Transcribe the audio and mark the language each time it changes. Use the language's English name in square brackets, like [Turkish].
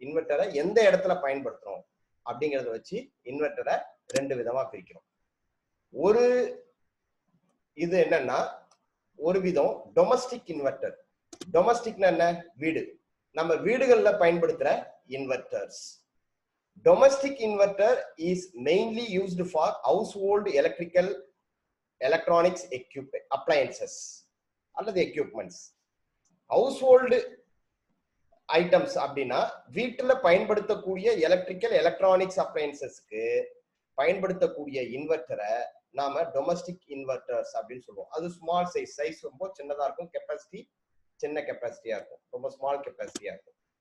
[Tamil] இன்வெர்டரை எந்த இடத்துல பயன்படுத்துறோம் அப்படிங்கிறத வச்சு இன்வெர்டரை ரெண்டு விதமா பிரிக்கிறோம். ஒரு இது என்னன்னா, ஒரு விதம் டொமஸ்டிக் இன்வெர்டர். டொமஸ்டிக்னா என்ன? வீடு, நம்ம வீடுகள்ல பயன்படுத்துற inverters. [English] Domestic inverter is mainly used for household electronics appliances [Tamil] அல்லது [English] equipments. [Tamil] household items அப்படின்னா வீட்டுல பயன்படுத்தக்கூடிய எலக்ட்ரானிக்ஸ் அப்ளையன்சஸ்க்கு பயன்படுத்தக்கூடிய இன்வெர்டரை நாம டொமஸ்டிக் இன்வெர்டர்ஸ் அப்படின்னு சொல்லுவோம். அது ஸ்மால் சைஸ் ரொம்ப சின்னதா இருக்கும், கெப்பாசிட்டி சின்ன கெப்பாசிட்டியா இருக்கும், ரொம்ப ஸ்மால் கெப்பாசிட்டியா இருக்கும்.